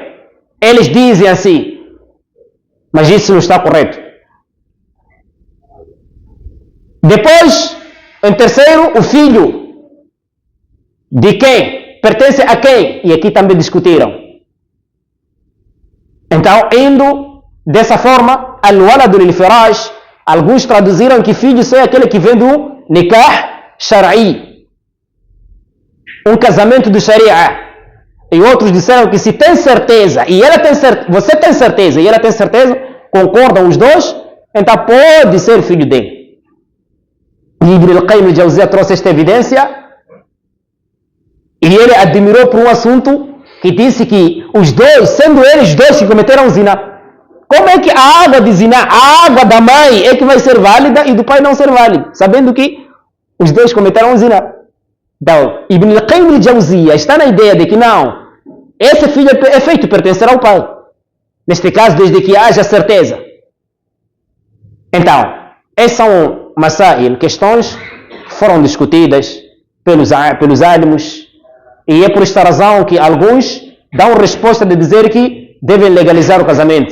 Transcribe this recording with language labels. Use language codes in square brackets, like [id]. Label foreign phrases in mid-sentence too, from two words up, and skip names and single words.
[pt] Eles dizem assim, mas isso não está correto. Depois, em terceiro, o filho. De quem? Pertence a quem? E aqui também discutiram. Então, indo dessa forma, [ar] الولد للفراش, [pt] alguns traduziram que filho só é aquele que vem do [ar] نكاح شرعي. [pt] Um casamento do sharia. E outros disseram que se tem certeza, e ela tem certeza, você tem certeza, e ela tem certeza, concordam os dois, então pode ser filho dele. E Ibn al-Qayyim al-Jawziyya trouxe esta evidência, e ele admirou por um assunto que disse que os dois, sendo eles dois que cometeram zina, como é que a água de zina, a água da mãe é que vai ser válida e do pai não ser válida, sabendo que os dois cometeram zina? Então, Ibn al-Qayyim al-Jawziyya está na ideia de que não, esse filho é feito pertencer ao pai. Neste caso, desde que haja certeza. Então, essas são masail, questões que foram discutidas pelos álamos, e é por esta razão que alguns dão resposta de dizer que devem legalizar o casamento.